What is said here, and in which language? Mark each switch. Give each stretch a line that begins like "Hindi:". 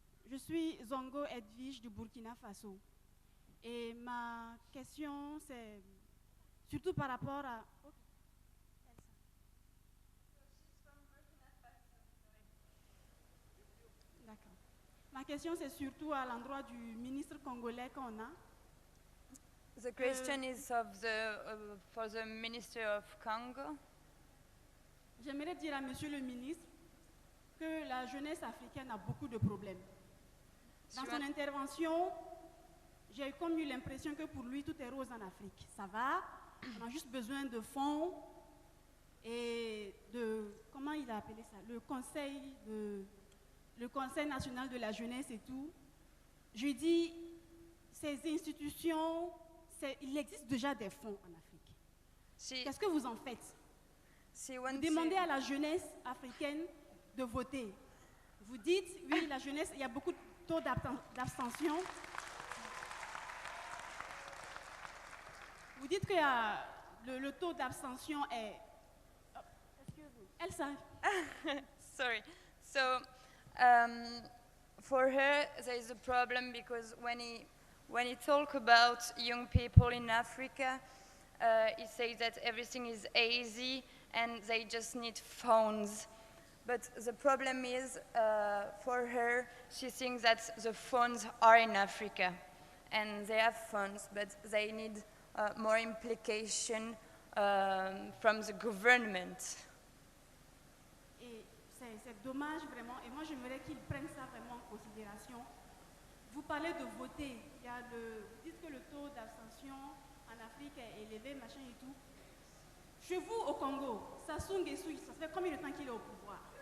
French: Je suis Zongo Edwige du Burkina Faso. Et ma question, c'est surtout par rapport à... D'accord. Ma question, c'est surtout à l'endroit du ministre congolais qu'on a.
English: The question is of for the Minister of Congo.
French: J'aimerais dire à Monsieur le ministre que la jeunesse africaine a beaucoup de problèmes. Dans son intervention, j'ai comme eu l'impression que pour lui, tout est rose en Afrique. Ça va, on a juste besoin de fonds et de, comment il a appelé ça, le conseil de le Conseil national de la jeunesse et tout, je dis, ces institutions, il existe déjà des fonds en Afrique. Qu'est-ce que vous en faites? Vous demandez à la jeunesse africaine de voter. Vous dites, oui, la jeunesse, il y a beaucoup de taux d'abstention. Vous dites que le taux d'abstention est... Elsa.
English: Sorry. So, for her, there is a problem because when he talk about young people in Africa, he says that everything is easy and they just need phones. But the problem is, for her, she thinks that the phones are in Africa and they have phones, but they need more implication from the government.
French: C'est dommage vraiment, et moi j'aimerais qu'ils prennent ça vraiment en considération. Vous parlez de voter, vous dites que le taux d'abstention en Afrique est élevé, machin et tout. Chez vous au Congo, Sassou Nguesso, ça fait combien de temps qu'il est au pouvoir?